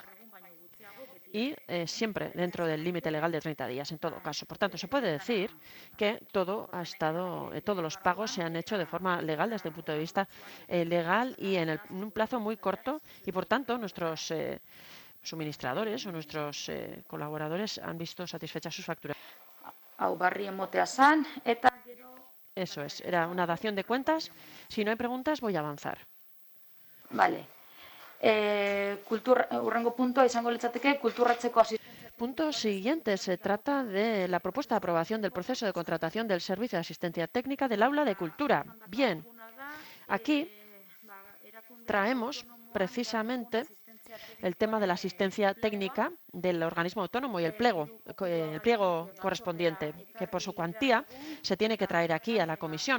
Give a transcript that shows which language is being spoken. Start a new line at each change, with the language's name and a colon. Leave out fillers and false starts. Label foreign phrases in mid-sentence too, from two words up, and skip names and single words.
Spanish: Y siempre dentro del límite legal de 30 días, en todo caso. Por tanto, se puede decir que todos los pagos se han hecho de forma legal desde el punto de vista legal y en un plazo muy corto. Y, por tanto, nuestros suministradores o nuestros colaboradores han visto satisfechas sus facturas.
Basque: Hau barri emotea zan, eta
Spanish: Eso es, era una dación de cuentas. Si no hay preguntas, voy a avanzar. Vale.
Basque: Hurrengo puntua izango litzateke kulturratzeko asistentzia.
Spanish: Punto siguiente. Se trata de la propuesta de aprobación del proceso de contratación del servicio de asistencia técnica del aula de cultura. Bien, aquí traemos precisamente el tema de la asistencia técnica del organismo autónomo y el pliego correspondiente, que por su cuantía se tiene que traer aquí a la comisión.